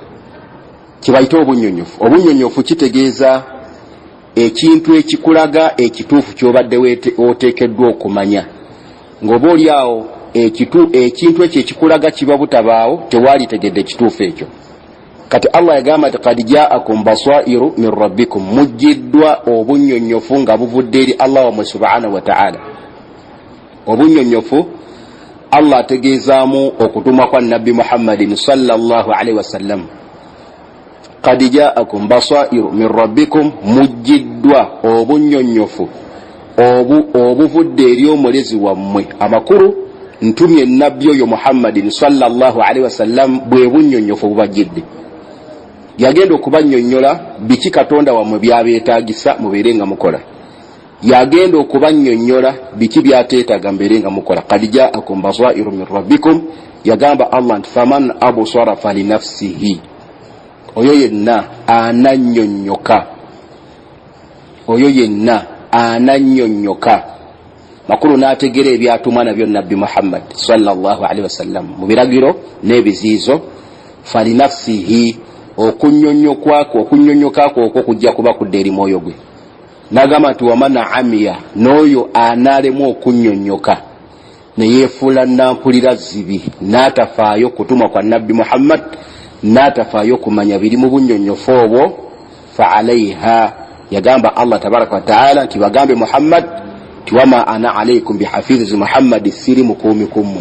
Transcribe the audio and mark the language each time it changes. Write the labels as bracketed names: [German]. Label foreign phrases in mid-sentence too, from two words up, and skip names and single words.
[Ganda] Kibayita obunnyonnyofu. Obunnyonnyofu kitegeeza ekintu ekikulaga ekituufu ky'obadde oteekeddwa okumanya. Ng'oba oli awo ekintu ekyo ekikulaga kiba butabaawo tewali tegedde kituufu ekyo. Kati Allah yagamba nti [Arabic] قد جاءكم بصائر من ربكم, [Ganda] mujjiddwa obunyonyofu nga buvudde eri Allah wa [Arabic] سبحانه وتعالى. [Ganda] Obunyonyofu Allah ategeezaamu okutumwa kwa Nabbi Muhammadin [Arabic] صلى الله عليه وسلم. قد جاءكم بصائر من ربكم, [Ganda] mujjiddwa obunyonyofu obuvudde eri omulezi wammwe. Amakulu ntumye nabbi oyo Muhammadin [Arabic] صلى الله عليه وسلم [Ganda] bwe bunyonyofu bubajjidde. Yagenda okubanyonnyola biki Katonda wammwe byabeetaagisa mubeere nga mukola. Yagenda okubanyonnyola biki byateetaaga mubeere nga mukola. [Arabic] قد جاءكم بصائر من ربكم, [Ganda] yagamba Allah nti [Arabic] فمن أبصر فلنفسه, [Ganda] oyo yenna anannyonnyoka, oyo yenna anannyonnyoka. Makulu n'ategeera ebyatumwa nabyo Nabbi Muhammad [Arabic] صلى الله عليه وسلم [Ganda] mu biragiro n'ebiziizo. Falinafsihi, okunyonyokaako okwo kujja kuba kudda eri mwoyo gwe. N'agamba nti [Arabic] ومن عمي, [Ganda] n'oyo anaalemu okunyonyoka ne yeefuula nampulira zibi, n'atafaayo kutumwa kwa Nabbi Muhammad, n'atafaayo kumanya biri mu bunyonyofu obwo, [Arabic] فعليها, [Ganda] yagamba Allah [Arabic] تبارك وتعالى [Ganda] nti bagambe Muhammad ti [Arabic] وما أنا عليكم بحفيظ, [Ganda] Muhammad siri mukuumi kummwe.